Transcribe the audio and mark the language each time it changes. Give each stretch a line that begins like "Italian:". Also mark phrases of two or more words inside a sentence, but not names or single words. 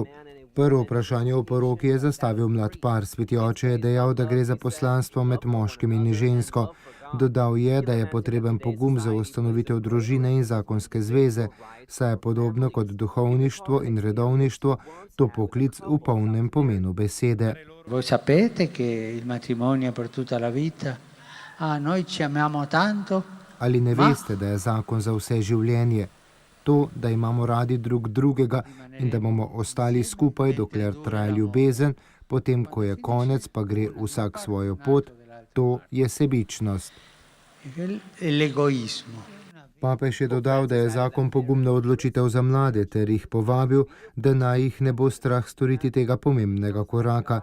Slovenian: Prvo vprašanje o poroki je zastavil mlad par. Sveti oče je dejal, da gre za poslanstvo med moškim in žensko. Dodal je, da je potreben pogum za ustanovitev družine in zakonske zveze, saj je podobno kot duhovništvo in redovništvo to poklic v polnem pomenu besede.
Italian: Voi sapete che il matrimonio è per tutta la vita? Noi ci amiamo tanto.
Slovenian: Ali ne veste, da je zakon za vse življenje? To, da imamo radi drug drugega in da bomo ostali skupaj, dokler traja ljubezen, potem, ko je konec, pa gre vsak svojo pot, to je sebičnost. Papež je dodal, da je zakon pogumna odločitev za mlade, ter jih povabil, da naj jih ne bo strah storiti tega pomembnega koraka.